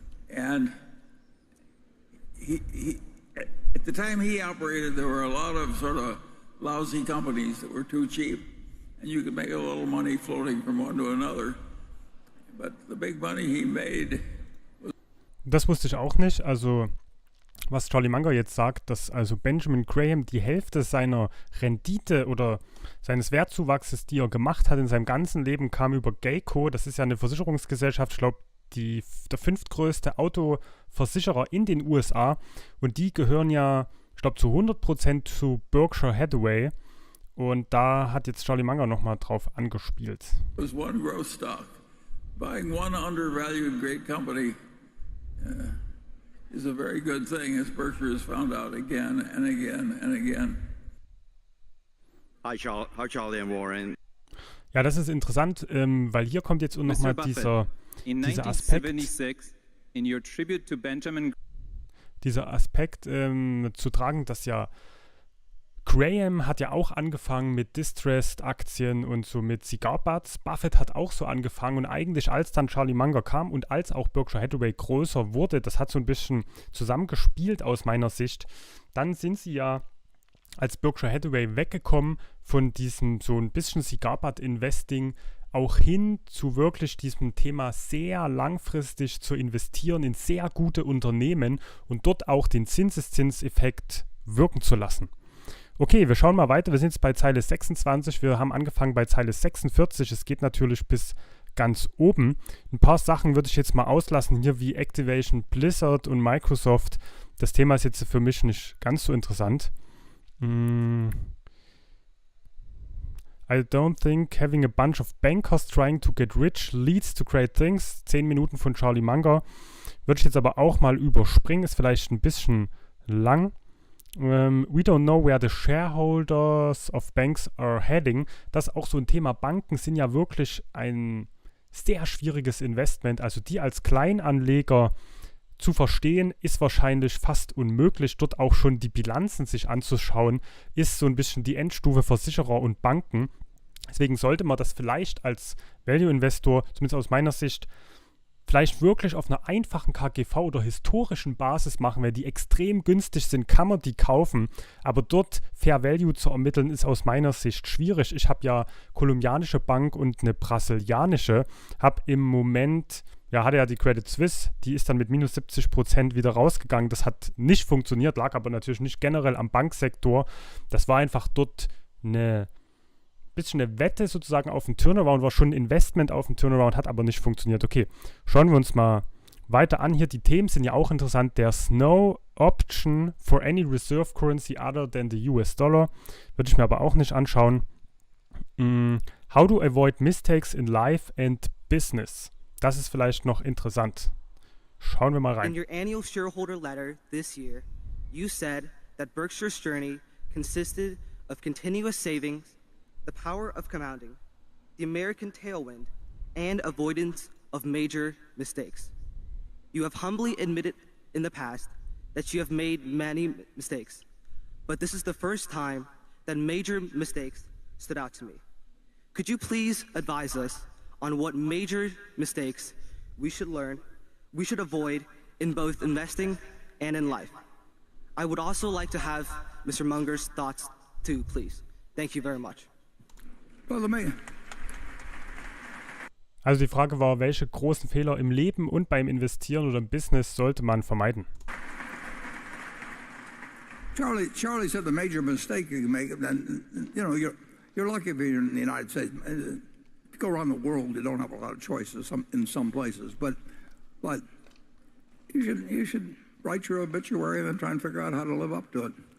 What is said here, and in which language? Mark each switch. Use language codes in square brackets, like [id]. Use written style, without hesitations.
[en] And he, at the time he operated, there were a lot of sort of lousy companies that were too cheap, and you could make a little money floating from one to another. But the big money he made was. [de] Das wusste ich auch nicht. Also, was Charlie Munger jetzt sagt, dass also Benjamin Graham die Hälfte seiner Rendite oder seines Wertzuwachses, die er gemacht hat in seinem ganzen Leben, kam über Geico. Das ist ja eine Versicherungsgesellschaft, ich glaube, der 5. größte Autoversicherer in den USA. Und die gehören ja, ich glaube, zu 100% zu Berkshire Hathaway. Und da hat jetzt Charlie Munger nochmal drauf angespielt. [en] Was one growth stock. Buying one undervalued great company is a very good thing, as Berkshire has found out again and again and again. Hi, Charlie and Warren. [de] Ja, das ist interessant, weil hier kommt jetzt nochmal dieser Aspekt. [en] In your tribute to Benjamin, [de] dieser Aspekt zu tragen, dass ja Graham hat ja auch angefangen mit Distressed-Aktien und so mit Cigar-Butts. Buffett hat auch so angefangen und eigentlich als dann Charlie Munger kam und als auch Berkshire Hathaway größer wurde, das hat so ein bisschen zusammengespielt aus meiner Sicht, dann sind sie ja als Berkshire Hathaway weggekommen von diesem so ein bisschen Cigar-Butt-Investing auch hin zu wirklich diesem Thema sehr langfristig zu investieren in sehr gute Unternehmen und dort auch den Zinseszinseffekt wirken zu lassen. Okay, wir schauen mal weiter. Wir sind jetzt bei Zeile 26. Wir haben angefangen bei Zeile 46. Es geht natürlich bis ganz oben. Ein paar Sachen würde ich jetzt mal auslassen, hier wie Activation Blizzard und Microsoft. Das Thema ist jetzt für mich nicht ganz so interessant. [en] I don't think having a bunch of bankers trying to get rich leads to great things. [de] 10 Minuten von Charlie Munger. Würde ich jetzt aber auch mal überspringen. Ist vielleicht ein bisschen lang. [en] We don't know where the shareholders of banks are heading. [de] Das ist auch so ein Thema. Banken sind ja wirklich ein sehr schwieriges Investment. Also die als Kleinanleger zu verstehen, ist wahrscheinlich fast unmöglich. Dort auch schon die Bilanzen sich anzuschauen, ist so ein bisschen die Endstufe Versicherer und Banken. Deswegen sollte man das vielleicht als Value-Investor, zumindest aus meiner Sicht, vielleicht wirklich auf einer einfachen KGV oder historischen Basis machen, weil die extrem günstig sind, kann man die kaufen. Aber dort Fair Value zu ermitteln, ist aus meiner Sicht schwierig. Ich habe ja kolumbianische Bank und eine brasilianische. Habe im Moment, hatte ja die Credit Suisse, die ist dann mit minus 70% wieder rausgegangen. Das hat nicht funktioniert, lag aber natürlich nicht generell am Banksektor. Das war einfach dort eine bisschen eine Wette sozusagen auf den Turnaround, war schon ein Investment auf den Turnaround, hat aber nicht funktioniert. Okay, schauen wir uns mal weiter an. Hier die Themen sind ja auch interessant. [en] There's no option for any reserve currency other than the US dollar. [de] Würde ich mir aber auch nicht anschauen. [en] How to avoid mistakes in life and business. [de] Das ist vielleicht noch interessant. Schauen wir mal rein. [en] In your annual shareholder letter this year, you said that Berkshire's journey consisted of continuous savings, the power of compounding, the American tailwind, and avoidance of major mistakes. You have humbly admitted in the past that you have made many mistakes, but this is the first time that major mistakes stood out to me. Could you please advise us on what major mistakes we should avoid in both investing and in life? I would also like to have Mr. Munger's thoughts too, please. Thank you very much. [de] Also die Frage war, welche großen Fehler im Leben und beim Investieren oder im Business sollte man vermeiden? [en] Charlie said the major mistake you can make, and you're lucky if you're in the United States. If you go around the world, you don't have a lot of choices in some places, but you should write your obituary and then try and figure out how to live up to it.